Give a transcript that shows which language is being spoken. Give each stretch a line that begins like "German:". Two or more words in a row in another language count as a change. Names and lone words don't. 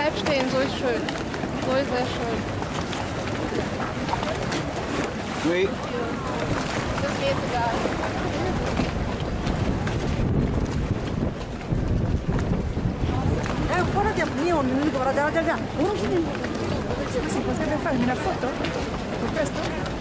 German: sehen, so ist schön. So ist sehr schön.
Italian: Qui.
German: Das geht sogar.
Italian: Guarda di Aplion, guarda. Si potrebbe fare una foto con questo?